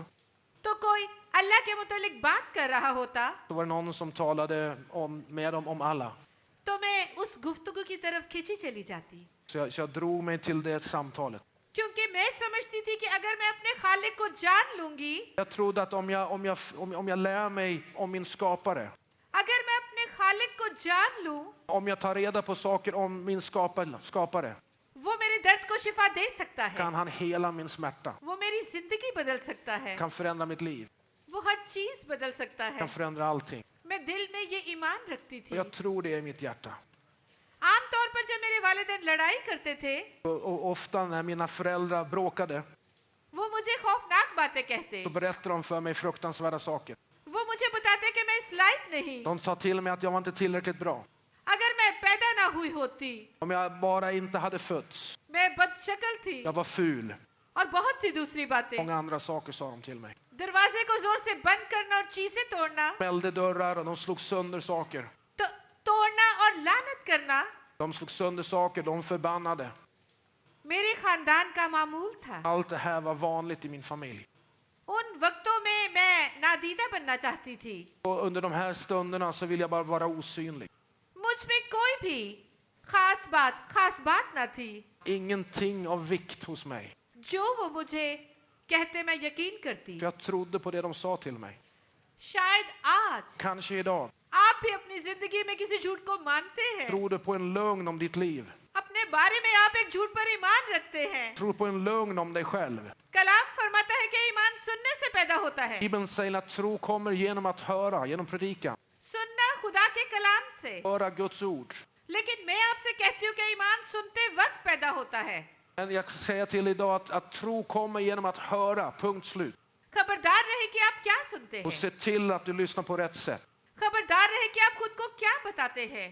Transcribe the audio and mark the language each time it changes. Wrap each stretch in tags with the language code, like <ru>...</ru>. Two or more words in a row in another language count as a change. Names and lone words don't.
<ur>تو کوئی اللہ کے متعلق بات کر رہا ہوتا</ur> <sv>Så var det någon som talade med dem om Allah.</sv> <ur>تو میں اس گفتگو کی طرف کھینچی چلی جاتی,</ur> <sv>Så jag drog mig till det samtalet.</sv> <ur>کیونکہ میں سمجھتی تھی کہ اگر میں اپنے خالق کو جان لوں گی,</ur> <sv>Jag trodde att om jag lär mig om min skapare,</sv> <ur>اگر میں اپنے خالق کو جان لوں,</ur> <sv>om jag tar reda på saker om min skapare,</sv> <ur>وہ میرے درد کو شفا دے سکتا ہے,</ur> <sv>kan han hela min smärta,</sv> <ur>وہ میری زندگی بدل سکتا ہے,</ur> <sv>kan förändra mitt liv,</sv> <ur>وہ ہر چیز بدل سکتا ہے.</ur> <sv>kan förändra allting.</sv> <ur>میں دل میں یہ ایمان رکھتی</ur> <sv>Och</sv> <ur>थी।</ur> <sv>jag tror det i mitt hjärta.</sv> <ur>عام طور پر جب میرے والدین لڑائی کرتے تھے,</ur> <sv>Och ofta när mina föräldrar bråkade</sv> <ur>وہ مجھے خوفناک باتیں کہتے,</ur> <sv>så berättade de för mig fruktansvärda saker.</sv> <ur>وہ مجھے بتاتے کہ میں اس لائق نہیں,</ur> <sv>De sa till mig att jag var inte tillräckligt bra.</sv> <ur>اگر میں پیدا نہ ہوئی ہوتی,</ur> <sv>Om jag bara inte hade fötts.</sv> <ur>میں بدشکل تھی,</ur> <sv>Jag var ful.</sv> <ur>اور بہت سی دوسری باتیں.</ur> <sv>Många andra saker sa de till mig.</sv> <ur>دروازے کو زور سے بند کرنا اور چیزیں توڑنا,</ur> <sv>Smällde dörrar och de slog sönder saker.</sv> <ur>توڑنا اور لعنت کرنا</ur> <sv>De slog sönder saker, de förbannade.</sv> <ur>میرے خاندان کا معمول تھا.</ur> <sv>Allt det här var vanligt i min familj.</sv> <ur>ان وقتوں میں میں نادیدہ بننا چاہتی تھی.</ur> <sv>Och under de här stunderna så vill jag bara vara osynlig.</sv> <ur>مجھ میں کوئی بھی خاص بات نہ تھی.</ur> <sv>Ingenting av vikt hos mig.</sv> <ur>جو وہ مجھے کہتے میں یقین کرتی.</ur> <sv>För jag trodde på det de sa till mig.</sv> <ur>شاید آج</ur> <sv>Kanske idag.</sv> <ur>آپ بھی اپنی زندگی میں کسی جھوٹ کو مانتے ہیں.</ur> <sv>Tror du på en lögn om ditt liv?</sv> <ur>اپنے بارے میں آپ ایک جھوٹ پر ایمان رکھتے ہیں.</ur> <sv>Tror på en lögn om dig själv?</sv> <ur>کلام فرماتا ہے کہ ایمان سننے سے پیدا ہوتا ہے.</ur> <sv>Bibeln säger att tro kommer genom att höra, genom predikan.</sv> <ur>سننا خدا کے کلام سے.</ur> <sv>Höra Guds ord.</sv> <ur>لیکن میں آپ سے کہتی ہوں کہ ایمان سنتے وقت پیدا ہوتا ہے.</ur> <sv>Men jag säger till idag att tro kommer genom att höra, punkt slut.</sv> <ur>خبردار رہے کہ آپ کیا سنتے</ur> <sv>Och</sv> <ur>हैं।</ur> <sv>se till att du lyssnar på rätt sätt.</sv> <ur>خبردار رہے کہ آپ خود کو کیا بتاتے ہیں.</ur>